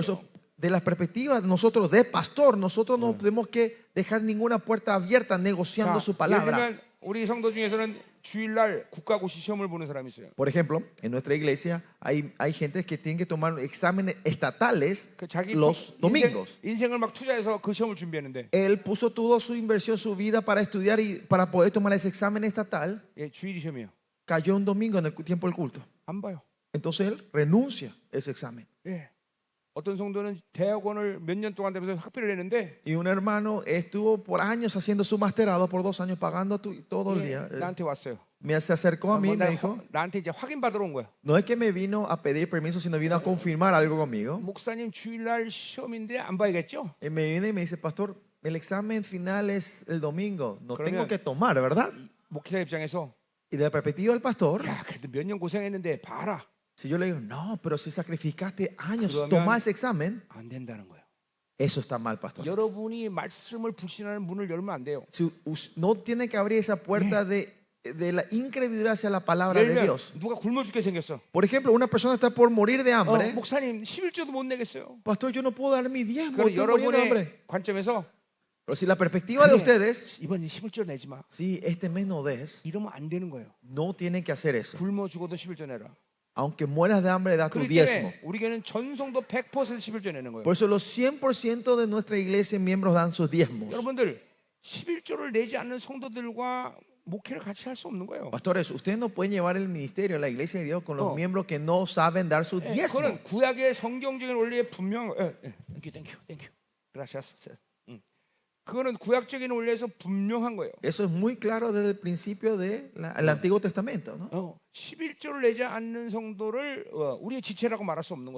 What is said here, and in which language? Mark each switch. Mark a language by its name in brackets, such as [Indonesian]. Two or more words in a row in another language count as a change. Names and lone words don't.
[Spanish] por eso, de la perspectiva de nosotros, de pastor, nosotros no tenemos que dejar ninguna puerta abierta negociando su [Korean] 예를 [Spanish] palabra. [Korean] 들면 우리 성도 중에서는 주일날 국가고시 시험을 보는 사람이 있어요. [Spanish] Por ejemplo, en nuestra iglesia hay gente que tiene que tomar exámenes estatales [Korean] 그 자기 [Spanish] los domingos. [Korean] 인생을 막 투자해서 그 시험을 준비했는데 [Spanish] Él puso toda su inversión, su vida para estudiar y para poder tomar ese examen estatal. [Korean] 예, 주일이 시험이에요. [Spanish] Cayó un domingo en el tiempo del culto. [Korean] 안 봐요. [Spanish] Entonces él renuncia a ese examen. [Korean] 예. 어떤 성도는 대학원을 몇 년 동안 되면서 학비를 내는데 [Spanish] Y un hermano estuvo por años haciendo su masterado, por 2 años pagando todo el [Korean] 예, [Spanish] día. [Korean] 나한테 왔어요. [Spanish] Se acercó a mí y me dijo, [Korean] 나한테 이제 확인 받으러 온 거야. [Spanish] no es que me vino a pedir permiso, sino vino a confirmar algo conmigo. [Korean] 목사님 주일날 시험인데 안 봐야겠죠? [Spanish] Y me viene y me dice, pastor, el examen final es el domingo, no tengo [Korean] 그러면- [Spanish] que tomar, ¿verdad? [Korean] 목회자 입장에서 [Spanish] Y de la perspectiva del pastor, [Korean] 야, 그래도 몇 년 고생했는데 봐라. [Spanish] si yo le digo, no, pero si sacrificaste años, [Korean] 그러면- [Spanish] toma ese examen, [Korean] 안 된다는 거예요. [Spanish] eso está mal, pastor. [Korean] 여러분이 말씀을 불신하는 문을 열면 안 돼요. [Spanish] No tiene que abrir esa puerta de la incredulidad hacia la palabra [Korean] 예를 [Spanish] de [Korean] 들면 [Spanish] Dios. [Korean] 누가 굶어 죽게 생겼어. [Spanish] Por ejemplo, una persona está por morir de hambre. [Korean] 목사님 11조도 못 내겠어요. [Spanish] Pastor, yo no puedo dar mi diezmo, [Korean] 그럼 [Spanish] estoy muriendo de hambre. [Korean] 여러분의 관점에서 [Spanish] Pero si la perspectiva de [Korean] 그래, [Spanish] ustedes, [Korean] 이번 11조 내지 마. [Spanish] si este mes no des, [Korean] 이러면 안 되는 거예요. [Spanish] no tienen que hacer eso. [Korean] 굶어 죽어도 11조 내라. [Spanish] Aunque mueras de hambre, da tu [Korean] 그렇기 [Spanish] diezmo. [Korean] 때문에 우리 교회는 전성도 100% 11조 내는 거예요. [Spanish] Por eso los 100% de nuestra iglesia miembros dan sus diezmos. [Korean] 여러분들 11조를 내지 않는 성도들과 목회를 같이 할 수 없는 거예요. [Spanish] Pastores, ustedes no pueden llevar el ministerio de la iglesia de Dios con los No. miembros que no saben dar sus [Korean] 예, [Spanish] diezmos. [Korean] 그거는 구약의 성경적인 원리에 분명 땡큐. [Spanish] gracias. [Korean] 그거는 구약적인 원리에서 분명한 거예요. [Spanish] Eso es muy claro desde el principio del Antiguo Testamento, ¿no? [Korean] 11조를 내지 않는 성도를 우리의 지체라고 말할 수 없는 거예요.